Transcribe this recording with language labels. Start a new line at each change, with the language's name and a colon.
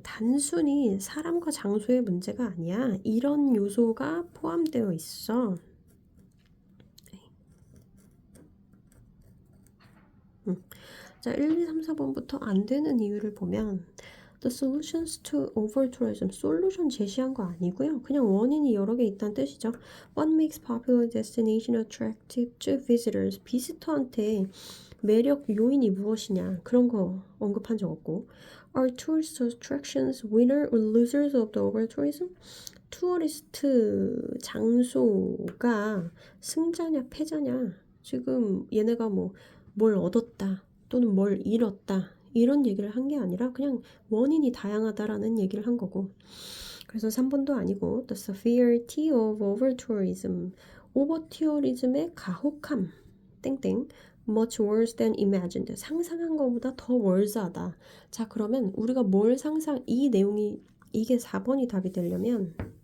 Korean: 단순히 사람과 장소의 문제가 아니야. 이런 요소가 포함되어 있어. 자, 1, 2, 3, 4번부터 안 되는 이유를 보면
English: The solutions to over-tourism.
Korean: 솔루션 제시한 거 아니고요. 그냥 원인이 여러 개 있다는 뜻이죠.
English: What makes popular destination attractive to visitors?
Korean: 비지터한테 매력 요인이 무엇이냐 그런 거 언급한 적 없고
English: Are tourist attractions winner or losers of the over-tourism?
Korean: 투어리스트 장소가 승자냐 패자냐 지금 얘네가 뭘 얻었다 또는 뭘 잃었다 이런 얘기를 한 게 아니라 그냥 원인이 다양하다라는 얘기를 한 거고 그래서 3번도 아니고
English: The severity of over-tourism
Korean: 오버투어리즘의 가혹함 땡땡
English: much worse than imagined
Korean: 상상한 것보다 더 worse하다 자 그러면 우리가 뭘 이 내용이 이게 4번이 답이 되려면